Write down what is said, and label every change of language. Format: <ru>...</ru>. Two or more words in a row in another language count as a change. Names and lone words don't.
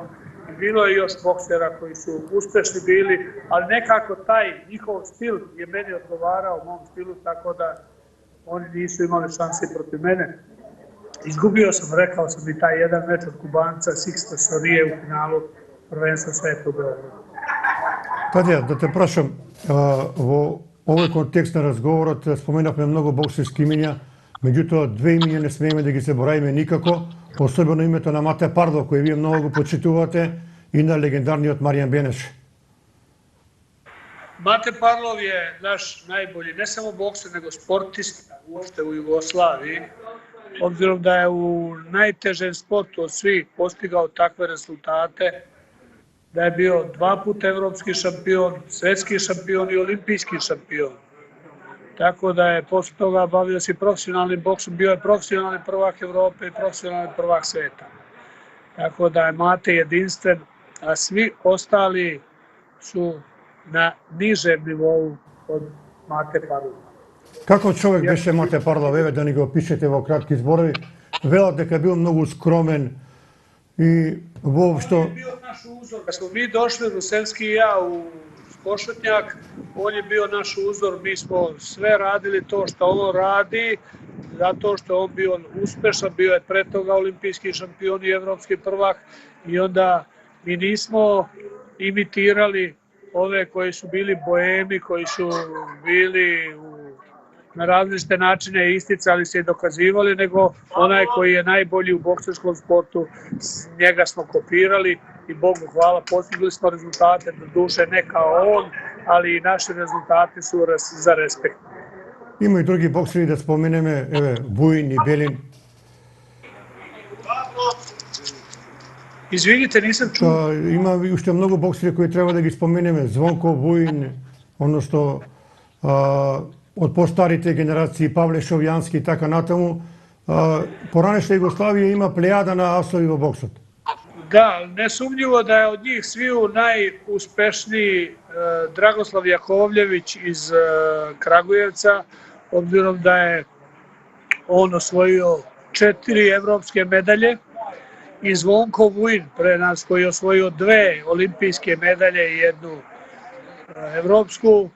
<sr>I bilo je još boksera koji su uspešni bili, ali nekako taj njihov stil je meni odgovarao, mom stilu, tako da oni nisu imali šanse protiv mene. Izgubio sam, rekao sam i taj jedan meč od Kubanca, Sixto Sorije u finalu prvenstva sveta u Beogradu.</sr> <mk>Тадија, да те прашам, во овој контекст на разговорот споменавме многу боксерски имиња, меѓутоа две имиња не смееме да ги заборавиме никако, особено името на Мате Парлов, кој вие многу го почитувате, и на легендарниот Маријан Бенеш.</mk> <sr>Mate Parlov je naš najbolji, ne samo bokser, nego sportista uopšte u Jugoslaviji, obzirom da je u najtežem sportu od svih postigao takve rezultate, da je bio 2 puta evropski šampion, svetski šampion i olimpijski šampion. Tako da je posle toga bavio se profesionalnim boksom, bio je profesionalni prvak Evrope i profesionalni prvak sveta. Tako da je Mate jedinstven, a svi ostali su na nižem nivou od Mate Parlova.</sr> <mk>Како човек беше Мате Парлов, еве да ни го опишете во кратки зборови? Велат дека бил многу скромен и воопшто...</mk> <sr>Kad smo mi došli, Rusenski i ja, u Košutnjak, on je bio naš uzor, mi smo sve radili to što on radi, zato što je on bio uspešan, bio je pre toga olimpijski šampion i evropski prvak i onda mi nismo imitirali ove koji su bili boemi, koji su bili na različite načine isticali se i dokazivali, nego onaj koji je najbolji u bokserskom sportu, njega smo kopirali i Bogu hvala, postigli smo rezultate, do duše ne kao on, ali i naši rezultati su za respekt.</sr> <mk>Има и други боксери да споменеме, еве, Буин и Белин.</mk> <sr>Извините, nisam čuo.</sr> <mk>Има и уште многу боксери кои треба да ги споменеме, Звонко Буин, односно од постарите генерации, Павле Шовјански и така натаму. Поранешна Југославија има плејада на асови во боксот.</mk> <sr>Da, nesumnjivo da je od njih sviju najuspešniji Dragoslav Jakovljević iz Kragujevca, obzirom da je on osvojio 4 evropske medalje, i Zvonko Vujin pre nas koji je osvojio 2 olimpijske medalje i 1 evropsku.</sr>